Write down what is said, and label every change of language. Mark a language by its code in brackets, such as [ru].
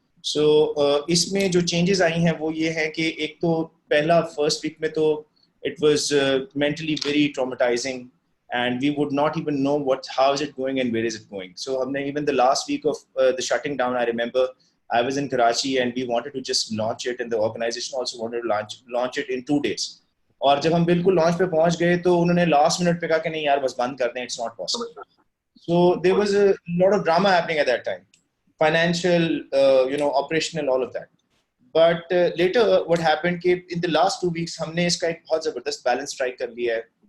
[hi] So इसमें जो changes आई हैं वो ये हैं कि एक तो पहला first week में तो [en] it was mentally very traumatizing. And we would not even know how is it going and where is it going. So even the last week of the shutting down, I remember I was in Karachi and we wanted to just launch it and the organization also wanted to launch it in 2 days. [hi] और जब हम बिल्कुल launch पे पहुंच गए तो उन्होंने last minute पे कहा कि नहीं यार बस बंद कर दें, [en] it's not possible. So there was a lot of drama happening at that time, financial, operational, all of that. But later what happened कि in the last 2 weeks [hi] हमने इसका एक बहुत ज़बरदस्त balance strike कर लिया है.